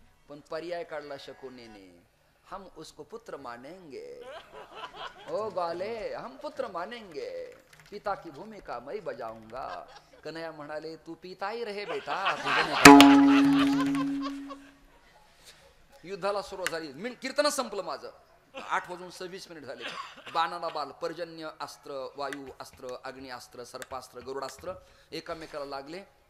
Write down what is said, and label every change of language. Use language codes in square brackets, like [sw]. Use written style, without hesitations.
[mr] पण पर्याय काढला शकुनीने, [hi] हम उसको पुत्र मानेंगे. ओ गाले, हम पुत्र मानेंगे, पिता की भूमिका मैं बजाऊंगा. [mr] कन्हैया म्हणाले, [hi] तू पिता ही रहे बेटा. [mr] युद्धाला सुरुवात झाली. कीर्तन संपलं माझं. 8:26 झाले. बाणाला बाल, पर्जन्य अस्त्र, वायू अस्त्र, अग्नि अस्त्र, सर्पास्त्र, गरुडास्त्र एकामेकाला लागले.